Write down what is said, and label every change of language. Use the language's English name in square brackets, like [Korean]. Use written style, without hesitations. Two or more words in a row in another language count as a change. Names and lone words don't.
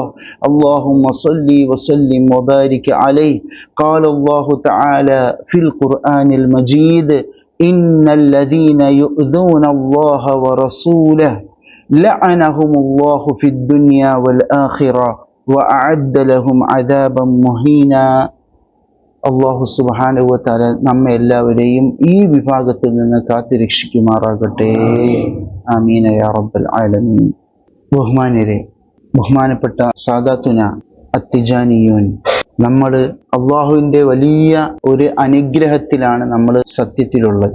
[Arabic] اللهم صل وسلم وبارك عليه. قال الله تعالى في القرآن المجيد إن الذين يؤذون الله ورسوله لعنهم الله في الدنيا والآخرة وأعد لهم عذابا مهينا. [Malayalam] അള്ളാഹു [Arabic] سبحانه وتعالى [Malayalam] നമ്മെ എല്ലാവരെയും ഈ വിഭാഗത്തിൽ നിന്ന് കാത്തുരക്ഷിക്കുമാറാകട്ടെ. [Arabic] آمين يا رب العالمين. [Malayalam] ബഹുമാന്യരെ, ബഹുമാനപ്പെട്ട [Arabic] ساداتنا التجانيون, [Malayalam] നമ്മൾ അള്ളാഹുവിൻ്റെ വലിയ ഒരു അനുഗ്രഹത്തിലാണ് നമ്മൾ സത്യത്തിലുള്ളത്.